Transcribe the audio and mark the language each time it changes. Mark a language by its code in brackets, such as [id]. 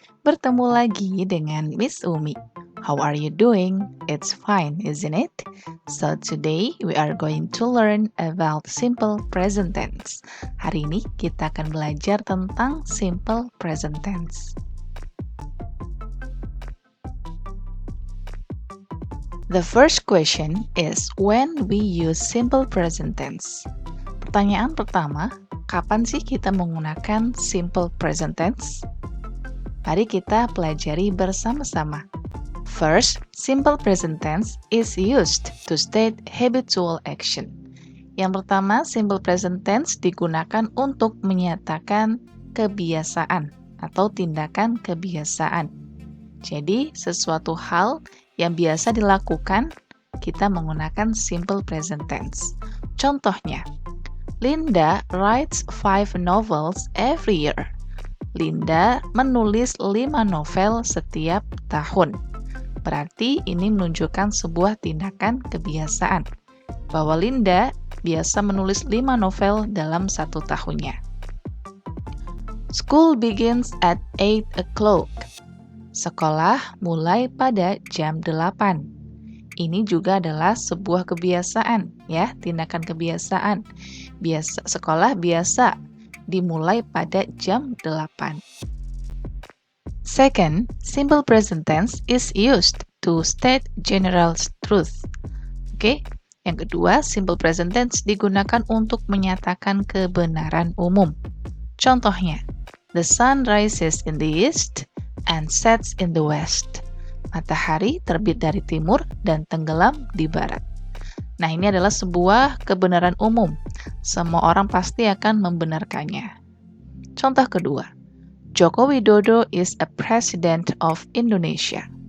[id] Bertemu lagi dengan Miss Umi. [en] How are you doing? It's fine, isn't it? So today we are going to learn about simple present tense. [id] Hari ini kita akan belajar tentang simple present tense. [en] The first question is when we use simple present tense. [id] Pertanyaan pertama, kapan sih kita menggunakan simple present tense? Mari kita pelajari bersama-sama. [en] First, simple present tense is used to state habitual action. [id] Yang pertama, simple present tense digunakan untuk menyatakan kebiasaan atau tindakan kebiasaan. Jadi, sesuatu hal yang biasa dilakukan, kita menggunakan simple present tense. Contohnya, [en] Linda writes 5 novels every year. [id] Linda menulis 5 novel setiap tahun. Berarti ini menunjukkan sebuah tindakan kebiasaan. Bahwa Linda biasa menulis 5 novel dalam 1 tahunnya. [en] School begins at 8 o'clock. [id] Sekolah mulai pada jam 8. Ini juga adalah sebuah kebiasaan, ya, tindakan kebiasaan. Sekolah biasa dimulai pada jam 8. [en] Second, simple present tense is used to state general truth. [id] Oke, yang kedua, simple present tense digunakan untuk menyatakan kebenaran umum. Contohnya, [en] the sun rises in the east and sets in the west. [id] Matahari terbit dari timur dan tenggelam di barat. Nah, ini adalah sebuah kebenaran umum. Semua orang pasti akan membenarkannya. Contoh kedua, [en] Joko Widodo is a president of Indonesia.